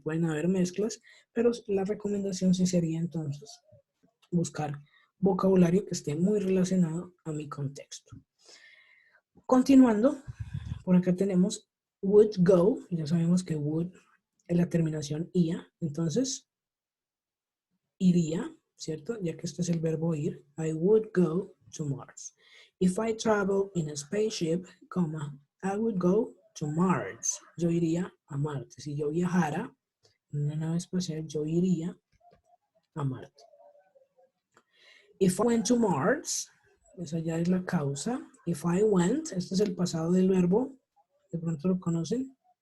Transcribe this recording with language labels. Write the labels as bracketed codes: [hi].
[es] Pueden haber mezclas, pero la recomendación sí sería entonces buscar vocabulario que esté muy relacionado a mi contexto. Continuando, por acá tenemos would go, ya sabemos que would es la terminación ia, entonces iría, ¿cierto? Ya que este es el verbo ir, [en] I would go to Mars. If I travel in a spaceship, I would go to Mars. [es] Yo iría a Marte. Si yo viajara en una nave espacial, yo iría a Marte. [en] If I went to Mars, [es] esa ya es la causa. [en] If I went, [es] este es el pasado del verbo. De pronto lo conocen.